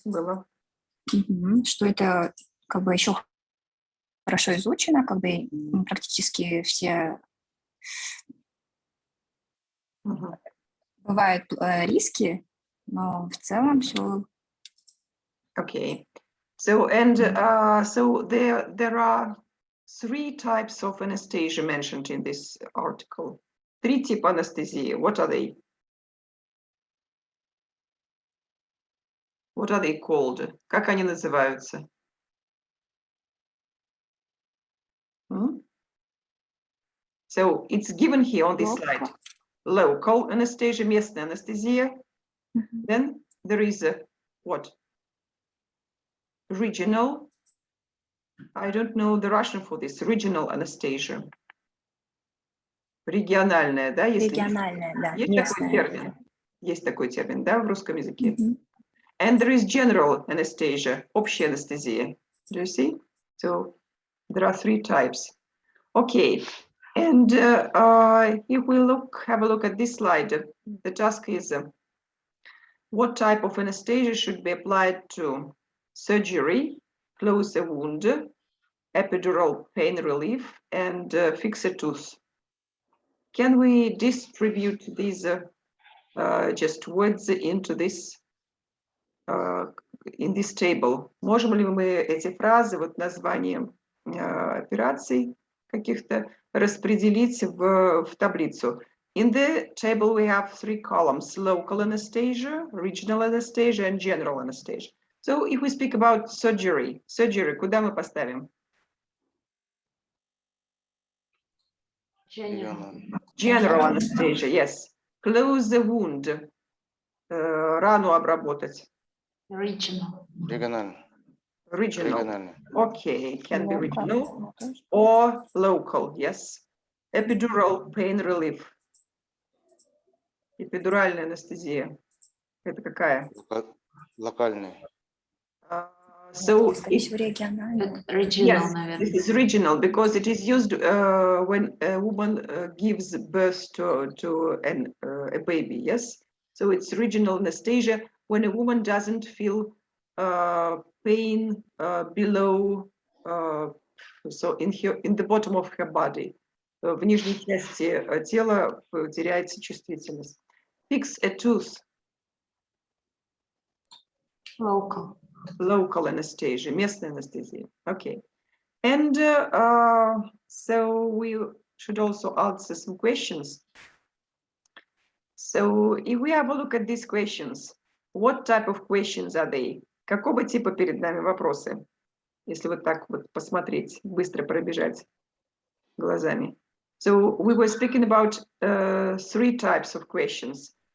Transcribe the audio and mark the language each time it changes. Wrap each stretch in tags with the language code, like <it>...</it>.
<ru>Было. Что это как бы еще хорошо изучено, как бы практически все бывают риски, но в целом все.</ru> <en>Okay. So and so there are 3 types of anesthesia mentioned in this article.</en> <ru>3 типа анестезии.</ru> <en>What are they? What are they called?</en> <ru>Как они называются?</ru> <en>So it's given here on this slide. Local anesthesia,</en> <ru>местная анестезия.</ru> <en>Then there is a what? Regional. I don't know the Russian for this. Regional anesthesia.</en> <ru>Региональная, да? Региональная, да, Есть местная. такой термин? Есть такой термин, да, в русском языке?</ru> <en>And there is general anesthesia,</en> <ru>общая анестезия.</ru> <en>Do you see? So there are 3 types. Okay, and if we have a look at this slide, the task is what type of anesthesia should be applied to surgery, close a wound, epidural pain relief, and fix a tooth. Can we distribute these just words into this in this table.</en> <ru>Можем ли мы эти фразы вот названием операций каких-то распределить в таблицу?</ru> <en>In the table we have 3 columns: local anesthesia, regional anesthesia, and general anesthesia. So if we speak about surgery,</en> <ru>куда мы поставим?</ru> <en>General anesthesia, yes. Close the wound.</en> <ru>Рану обработать. Региональный.</ru> <en>Regional. Okay, can be regional or local, yes. Epidural pain relief.</en> <ru>Эпидуральная анестезия. Это какая? Локальный.</ru> <en>So</en> <ru>Скорее всего, региональная.</ru> <en>yes, this is regional because it is used when a woman gives birth to a baby, yes? So it's regional anesthesia when a woman doesn't feel pain below, so in the bottom of her body.</en> <ru>В нижней части тела теряется чувствительность.</ru> <en>Fix a tooth. Local anesthesia,</en> <ru>местная анестезия.</ru> <en>Okay. And so we should also answer some questions. So if we have a look at these questions, what type of questions are they?</en> <ru>Какого типа перед нами вопросы? Если вот так вот посмотреть, быстро пробежать глазами.</ru> <en>So we were speaking about 3 types of questions.</en>